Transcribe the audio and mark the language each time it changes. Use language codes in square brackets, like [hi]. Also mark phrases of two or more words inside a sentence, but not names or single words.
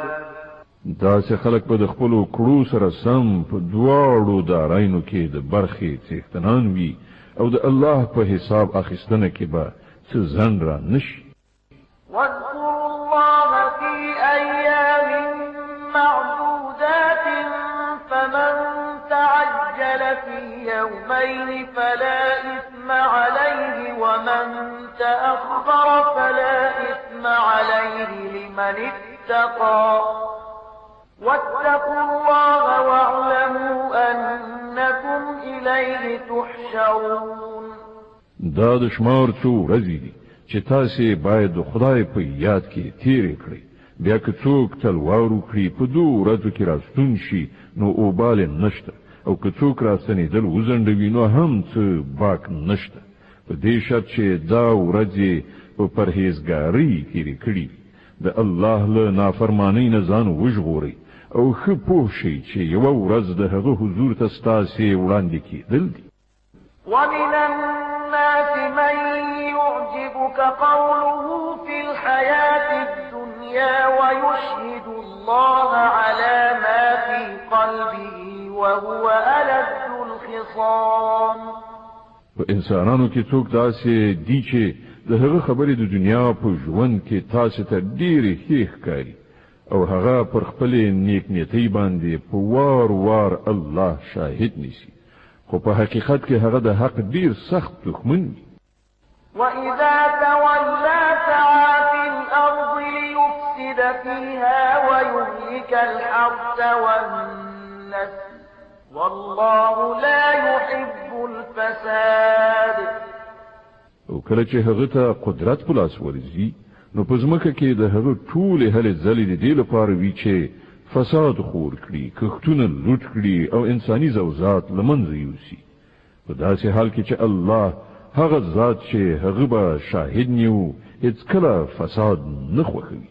[ps] دا سه خلق په خپل کړو سره سم په دواړو دارینو کې د برخې څښتنان وي او د الله په حساب اخیستنه کې به څه ځن را نشي. [ar] واذكروا الله في أيام معدودات فمن تعجل في يومين فلا إثم عليه ومن تأخر فلا إثم عليه لمن اتقى واتقوا الله واعلموا أنكم إليه تحشرون. [ps] دا د شمار څو ورځې دي چې تاسو باید د خدای په یاد کې تیرې کړئ. بیا که څوک تلوار وکړي په دوه ورځو کې راستون شي نو اوبال نشته او که څوک راستنېدل وزنډوي نو هم څه باک نشته په دې شرط چې دا ورځې په پرهیزګارۍ تیرې کړي. د الله له نافرمانۍ نه ځان وژغورئ او ښه پوه شئ چې یوه ورځ د هغه حضور ته ستاسې وړاندې کېدل دي. [ar] ومن الناس من يعجبك قوله في الحياة الدنيا ويشهد الله على ما في قلبه وهو ألد الخصام. [ps] په انسانانو کې څوک داسې دي چې د هغه خبرې د دنیا په ژوند کې تاسو ته ډېرې ښې ښکاري او هغه پر خپلې نیکنیتۍ باندې په وار وار الله شاهد نیسي خو په حقیقت کې هغه د حق ډیر سخت دښمن وي. [ar] وَإِذَا تَوَلَّى سَعَىٰ فِي الْأَرْضِ لِيُفْسِدَ فِيهَا وَيُهْلِكَ الْحَرْثَ وَالنَّسْلَ وَاللَّهُ لَا يُحِبُّ الْفَسَادَ. [ps] او کله چې هغه ته قدرت په لاس ورځي نو په ځمکه کې د هغه ټولې هلې ځلې د دې لپاره وي چې فساد خور کړي، کښتونه لوټ کړي او انساني زوزات له منځه یوسي. په داسې حال کې چې الله هغه ذات چې هغه به شاهد نیو هیڅکله فساد نه خوښوي.